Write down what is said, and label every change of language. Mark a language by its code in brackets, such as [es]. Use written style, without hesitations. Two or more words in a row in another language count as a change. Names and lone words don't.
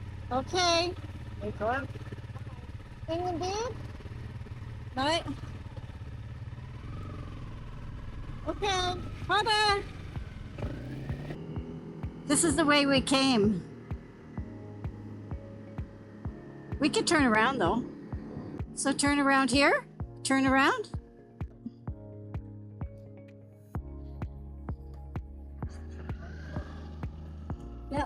[en] Okay. Hey, Con. [no] Ingen bil? Nei. Okay. Ha det. [en] This is the way we came. We could turn around though. So turn around here. Turn around. Yeah.